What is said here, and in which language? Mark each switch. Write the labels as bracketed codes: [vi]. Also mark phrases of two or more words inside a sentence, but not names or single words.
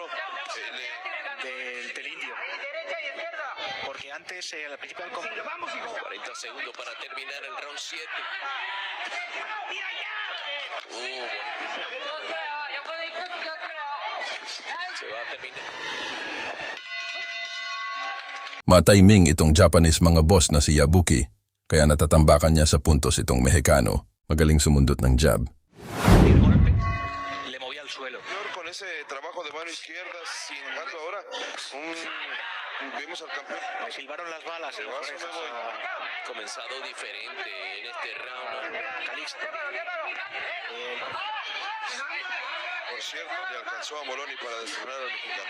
[es] Del indio. Porque antes, al principio del 40 segundos para terminar el round 7. Se va a terminar. [tl] Matiming itong Japanese mga boss na si Yabuki, kaya natatambakan niya sa puntos itong Mexicano. Magaling sumundot ng jab. [es] el golpe le movía al suelo. Con ese trabajo de mano izquierda, sin embargo, ahora vimos al campeón. Le silbaron las balas. Se va, me voy. Comenzado diferente en este round. Calixto. Por cierto, le alcanzó a Moloney para destronar al mexicano.